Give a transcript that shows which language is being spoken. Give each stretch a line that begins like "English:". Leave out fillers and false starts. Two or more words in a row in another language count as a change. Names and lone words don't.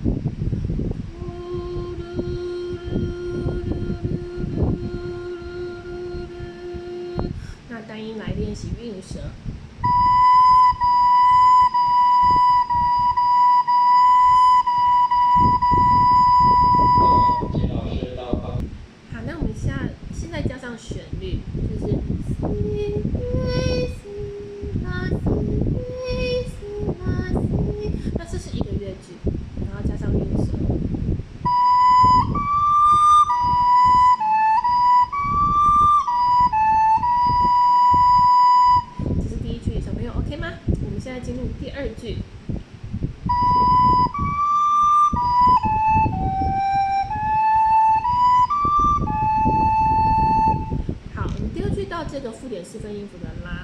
Chinese: 那单音来练习韵舌。好，那我们现在加上旋律，就是 si re si la si re si la si，那这是一个乐句，然后加上韵舌。这是第1句，小朋友 OK 吗？我们现在进入第2句。到这个附点4分音符的拉。